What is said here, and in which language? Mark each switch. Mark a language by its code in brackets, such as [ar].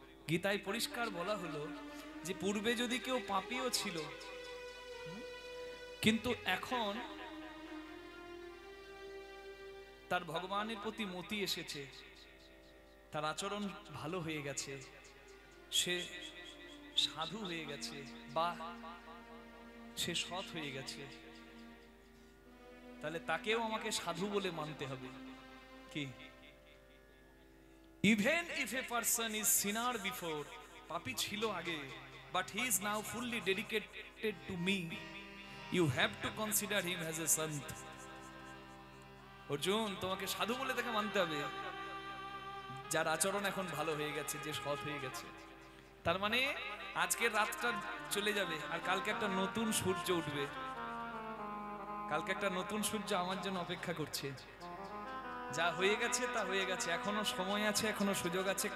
[bn] গীতায় পরিষ্কার বলা হলো যে পূর্বে যদি কেউ পাপীও ছিল, কিন্তু এখন তার ভগবানের প্রতি মতি এসেছে, তার আচরণ ভালো হয়ে গেছে, সে সাধু হয়ে গেছে বা সে সৎ হয়ে গেছে, তাহলে তাকেও আমাকে সাধু বলে মানতে হবে। কি? [en] Even if a person is sinner before, [bn] পাপী ছিল আগে, [en] but he is now fully dedicated to me, you have to consider him as a sant. [bn] Arjun, তোমাকে সাধু বলে তাকে মানতে হবে যার আচরণ এখন ভালো হয়ে গেছে, যে সৎ হয়ে গেছে। তার মানে আজকের রাতটা চলে যাবে আর কালকে একটা নতুন সূর্য উঠবে। কালকে একটা নতুন সূর্য আমার জন্য অপেক্ষা করছে। যা হয়ে গেছে তা হয়ে গেছে, এখনো সময় আছে, এখনো সুযোগ আছে।